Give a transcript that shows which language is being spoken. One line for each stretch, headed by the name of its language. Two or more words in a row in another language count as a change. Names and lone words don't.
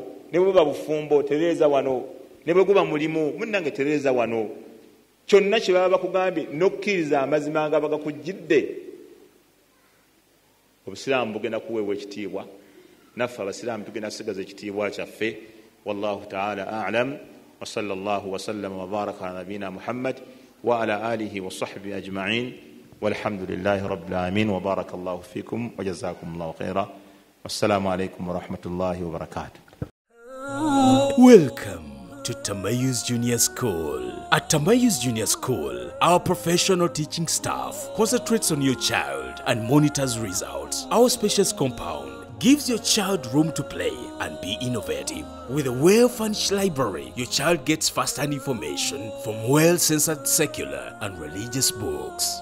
Ganda: Ne bwe buba bufumbo, tereeza wano. Ne bwe guba mulimu, munnange tereeza wano. Kyonna kye baba bakugambye n'okkiriza amazima nga bagakujjidde, obusiraamu bugenda kuweebwa ekitiibwa, naffe abasiraamu tugenda kusigaza ekitiibwa kyaffe.
Arabic: والله تعالى أعلم وصلى الله وسلم وبارك على نبينا محمد وعلى آله وصحبه أجمعين والحمد لله رب العالمين وبارك الله فيكم وجزاكم الله خيرا. والسلام عليكم ورحمة الله وبركاته.
English: Welcome to Tamayus Junior School. At Tamayus Junior School, our professional teaching staff concentrates on your child and monitors results. Our spacious compound gives your child room to play and be innovative. With a well-furnished library, your child gets first-hand information from well-censored secular and religious books.